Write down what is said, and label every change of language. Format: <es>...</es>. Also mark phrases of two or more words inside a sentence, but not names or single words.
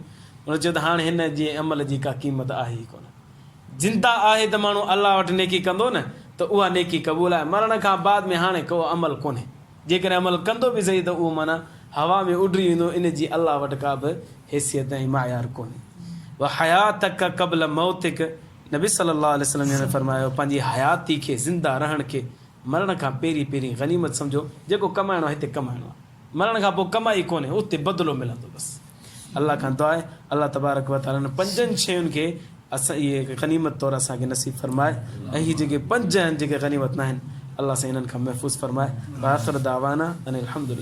<sd>हुन चयो त हाणे हिन जे अमल जी का क़ीमत आहे ई कोन, जिंदा आहे त माण्हू अलाह वटि नेकी कंदो न त उहा नेकी क़बूल आहे, मरण खां बाद में हाणे को अमल कोन्हे, जेकॾहिं अमल कंदो बि सही त उहो माना हवा में उॾरी वेंदो, इन जी अलाह वटि का बि हैसियत ऐं मायार कोन्हे।</sd> <ar>وحياتك قبل موتك,</ar> <sd>नबी</sd> <ar>صلى الله عليه وسلم</ar> <sd>ने फरमायो पंहिंजी हयाती खे, ज़िंदा रहण खे मरण खां पहिरीं पहिरीं गनीमत सम्झो। जेको कमाइणो आहे हिते कमाइणो आहे, मरण खां पोइ कमाई कोन्हे, उते बदिलो मिलंदो बसि। अल्लाह खां दुआ आहे अल्लाह</sd> <ar>تبارك وتعالى</ar> <sd>हिन 5 शयुनि खे असां इहे गनीमत तौरु असांखे नसीब फरमाए, ऐं हीअ जेके 5 आहिनि जेके गनीमत न आहिनि अल्लाह सां हिननि खां महफ़ूज़ फरमाए।</sd> <ar>آخر دعوانا أن الحمد لله.</ar>